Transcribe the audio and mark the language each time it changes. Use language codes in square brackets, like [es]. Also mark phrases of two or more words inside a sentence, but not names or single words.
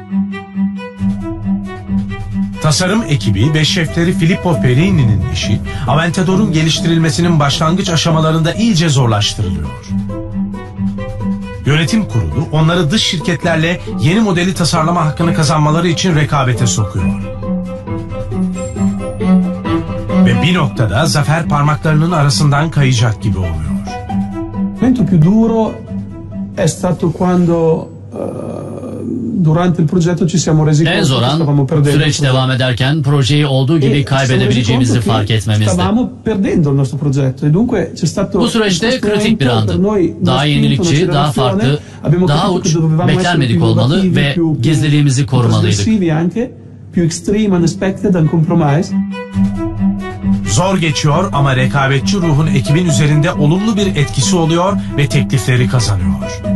[tr] Tasarım ekibi ve şefleri Filippo Perini'nin işi Aventador'un geliştirilmesinin başlangıç aşamalarında iyice zorlaştırılıyor. Yönetim kurulu onları dış şirketlerle yeni modeli tasarlama hakkını kazanmaları için rekabete sokuyor. Ve bir noktada zafer parmaklarının arasından kayacak gibi oluyor. [it] Momento più duro è stato quando durante il progetto ci siamo resi [tr] En [it] conto [tr] zor [it] che [tr] an, [it] stavamo perdendo. [tr] süreç devam ederken projeyi olduğu gibi kaybedebileceğimizi fark etmemizdi. [it] Stavamo perdendo il nostro progetto e dunque c'è stato [tr] Bu süreçte kritik bir andı. Daha yenilikçi, daha farklı, daha uç, beklenmedik olmalı ve gizliliğimizi korumalıydık. [en] Più extreme, unexpected, uncompromised. [tr] Zor geçiyor ama rekabetçi ruhun ekibin üzerinde olumlu bir etkisi oluyor ve teklifleri kazanıyor.